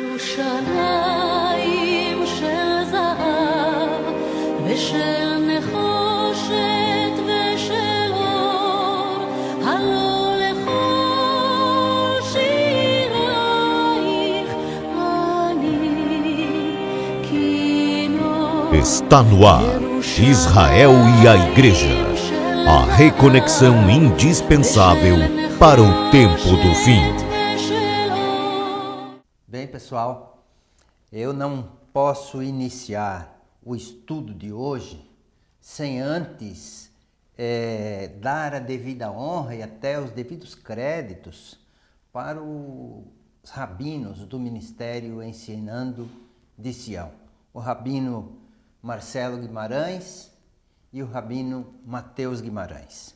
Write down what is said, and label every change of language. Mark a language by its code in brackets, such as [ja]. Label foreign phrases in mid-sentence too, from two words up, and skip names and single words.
[he] ירושלים של זהב ושל נחושת ושל אור, הלא לכל שירייך אני כינור. [pt] Está no ar, Israel e a Igreja, a reconexão indispensável para o tempo do fim. Bem, pessoal, eu não posso iniciar o estudo de hoje sem antes dar a devida honra e até os devidos créditos para os rabinos do Ministério Ensinando de Sião, o rabino Marcelo Guimarães e o rabino Mateus Guimarães.